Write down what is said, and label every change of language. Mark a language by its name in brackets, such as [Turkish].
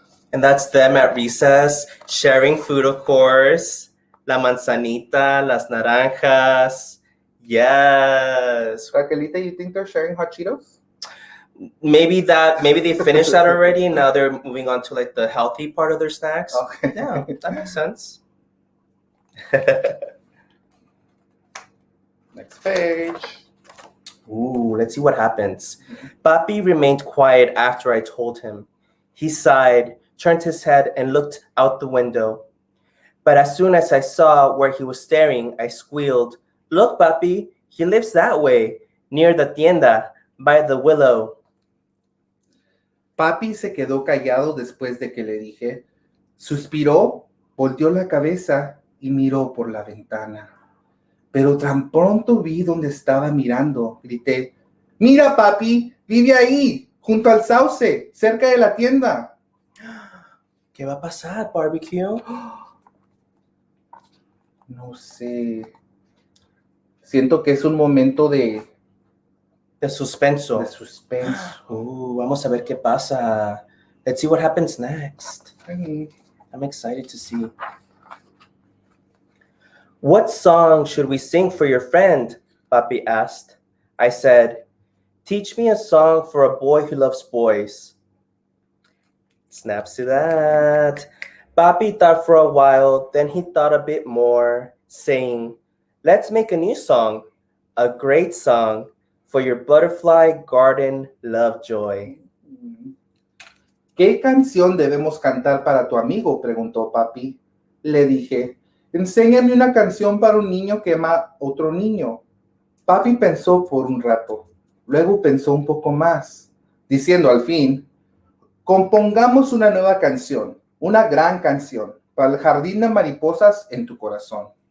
[English] and that's them at recess, sharing food, of course. [Spanish] La manzanita, las naranjas. [English] Yes. Raquelita, you think they're sharing hot Cheetos? Maybe they finished that already, and now they're moving on to like the healthy part of their snacks. Okay. Yeah, that makes sense. Next page. Ooh, let's see what happens. Papi remained quiet after I told him. He sighed, turned his head, and looked out the window. But as soon as I saw where he was staring, I squealed, "Look, Papi, he lives that way, near the tienda, by the willow." [Spanish] Papi se quedó callado después de que le dije. Suspiró, volteó la cabeza y miró por la ventana. Pero tan pronto vi dónde estaba mirando, grité, "Mira, papi, vive ahí, junto al sauce, cerca de la tienda." ¿Qué va a pasar, Barbecue? No sé. Siento que es un momento de suspenso. Vamos a ver qué pasa. [English] Let's see what happens next. I'm excited to see. What song should we sing for your friend? Papi asked. I said, "Teach me a song for a boy who loves boys." Snaps to that. Papi thought for a while, then he thought a bit more, saying, "Let's make a new song, a great song for your butterfly garden Lovejoy." [Spanish] ¿Qué canción debemos cantar para tu amigo?, preguntó papi. Le dije, enséñame una canción para un niño que ama a otro niño. Papi pensó por un rato, luego pensó un poco más, diciendo al fin, compongamos una nueva canción, una gran canción, para el jardín de mariposas en tu corazón.